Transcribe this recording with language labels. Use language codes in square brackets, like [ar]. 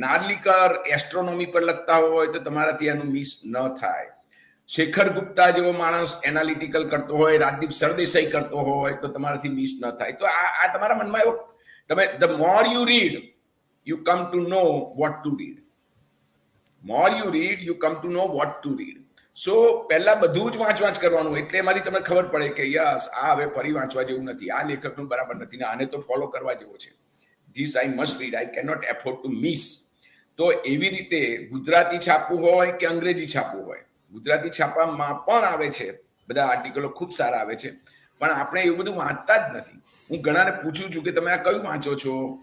[gu] Narlikar astronomy પર લખતા હોય તો તમારાથી એનું મિસ ન થાય. શેખર ગુપ્તા જેવો માણસ એનાલિટિકલ કરતો હોય, રાજદીપ સરદેસાઈ કરતો હોય તો તમારાથી મિસ ન થાય. તો આ તમારા મનમાં એવો, તમે [en] The more you read you come to know what to read. More you read, you come to know what to read. [gu] So પહેલા બધું જ વાંચ કરવાનું, એટલે એમાંથી તમને ખબર પડે કે યસ, આ હવે ફરી વાંચવા જેવું નથી, આ લેખકનું બરાબર નથી, આને તો ફોલો કરવા જેવો છે. [en] This I must read, I cannot afford to miss. [gu] તો એવી રીતે ગુજરાતી છાપવું હોય કે અંગ્રેજી છાપવું હોય, ગુજરાતી છાપામાં પણ આવે છે બધા આર્ટિકલો, ખૂબ સારા આવે છે, પણ આપણે એવું બધું વાંચતા જ નથી. હું ઘણાને પૂછું છું કે તમે આ કયું વાંચો છો,